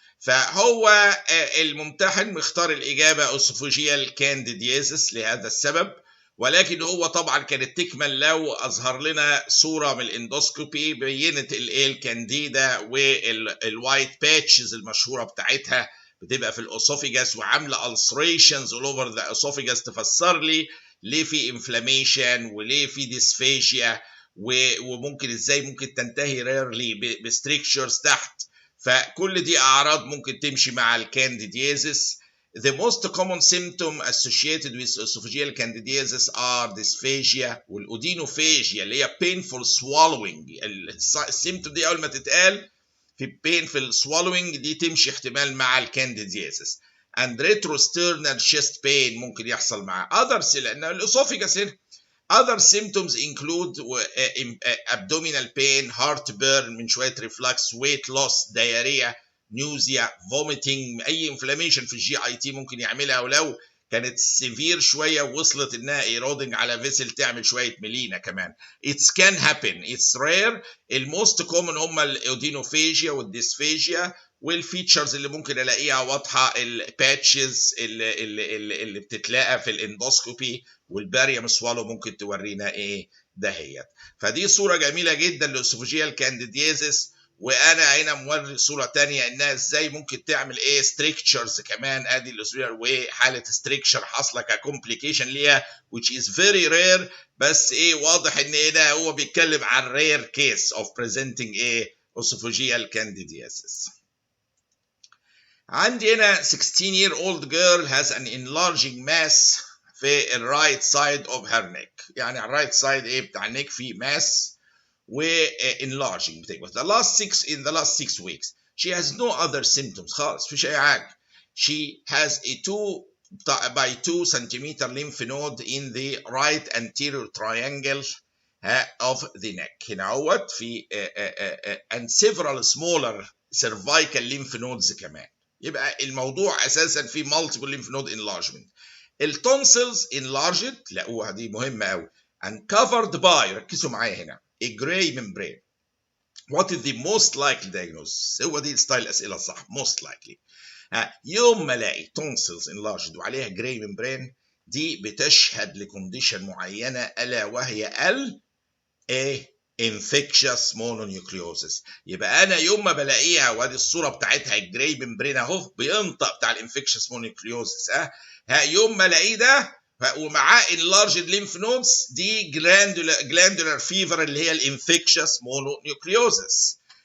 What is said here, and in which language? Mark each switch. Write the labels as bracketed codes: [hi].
[ar] فهو الممتحن مختار الاجابه اسوفوجيال كانديديزس لهذا السبب، ولكن هو طبعا كانت تكمل لو اظهر لنا صوره من الاندوسكوبي بينت الايه الكانديدا والوايت باتشز المشهوره بتاعتها بتبقى في الاسوفيجاس وعامله [en] ulcerations all over the esophagus، [ar] تفسر لي ليه في انفلاميشن وليه في ديسفيجيا وممكن ازاي ممكن تنتهي ريرلي بستريكشرز تحت. فكل دي اعراض ممكن تمشي مع الكانديديزس. [en] The most common symptom associated with esophageal candidiasis are dysphagia [ar] والأودينوفاجيا اللي هي [en] painful swallowing. [ar] السيمتوم دي أول ما تتقال في painful swallowing دي تمشي احتمال مع الكانديدياsis. [en] and retrosternal chest pain [ar] ممكن يحصل مع [en] others، [ar] لأن الأسوفيجاس هنا. [en] Other symptoms include abdominal pain, heartburn [ar] من شوية [en] reflux, weight loss, diarrhea, nausea, vomiting. [ar] أي inflammation في الجي اي تي ممكن يعملها، ولو كانت سيفير شوية وصلت إنها eroding على فيسل تعمل شوية ميلينا كمان. [en] It can happen, it's rare. [ar] الموست كومن هم الاودينوفاجيا والديسفاجيا، والفيتشرز اللي ممكن الاقيها واضحه الباتشز اللي بتتلاقى في الاندوسكوبي والباريوم سوالو ممكن تورينا ايه دهيت. فدي صوره جميله جدا للاسوفوجيال كانديديزس، وانا هنا موري صوره ثانيه انها ازاي ممكن تعمل ايه ستريكتشرز كمان. ادي الاسوفوجيال وحاله ستريكشر حاصله ككومبليكيشن ليها [en] which is very rare، [ar] بس ايه واضح ان هنا هو بيتكلم عن [en] rare case of presenting [ar] ايه [en] esophageal candidiasis. [ar] عندي هنا [en] 16-year-old girl has an enlarging mass [ar] في الرايت سايد [en] of her neck. [ar] يعني على الرايت سايد ايه بتاع النك في ماس و enlarging بتكبر. [en] in the last 6 weeks she has no other symptoms [ar] خالص، مفيش اي حاجه. [en] she has a 2 by 2 centimeter lymph node in the right anterior triangle of the neck [ar] هنا اهوت في [en] and several smaller cervical lymph nodes [ar] كمان. يبقى الموضوع اساسا في [en] multiple lymph node enlargement. [ar] التونسلز enlarged لقوها دي مهمه قوي [en] and covered by، [ar] ركزوا معايا هنا، [en] a gray membrane. what is the most likely diagnosis؟ [ar] هو دي ستايل الاسئله الصح. most likely يوم ما الاقي tonsils enlarged وعليها جراي ممبرين، دي بتشهد لكونديشن معينه الا وهي infectious mononucleosis. يبقى انا يوم ما بلاقيها، وادي الصوره بتاعتها الجراي ممبرين اهو بينطق بتاع الانفكشس مونوكليوزس، يوم ما الاقيه ده ومعاه enlarged lymph nodes، دي glandular fever اللي هي الانفكشس مونونيوكليوزس.